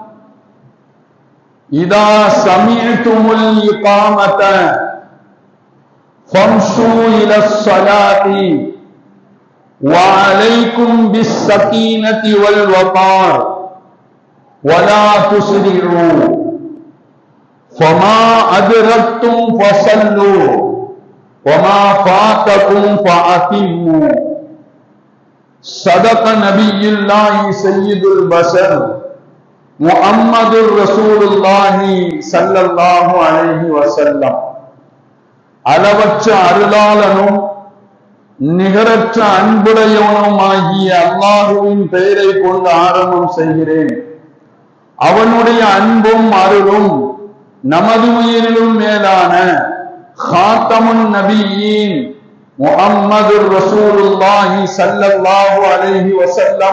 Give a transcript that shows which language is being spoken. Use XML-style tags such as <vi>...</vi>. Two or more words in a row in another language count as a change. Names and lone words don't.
<ar>إذا سمعتم الإقامة فامشوا إلى الصلاة وعليكم بالسكينة والوقار ولا تسرعوا، فما أدركتم فصلوا وما فاتكم فأتموا. صدق نبي الله سيد البشر محمد رسول الله صلى الله عليه وسلم.</ar> <ta>அளவற்ற அருளாளனும் நிகரற்ற அன்புடையவனும் ஆகிய அல்லாஹுவின் பெயரை கொண்டு ஆரம்பம் செய்கிறேன். அவனுடைய அன்பும் அருளும் நமது உயிரிலும் மேலான</ta> <ar>خاتم النبيين محمد رسول الله صلى الله عليه وسلم</ar>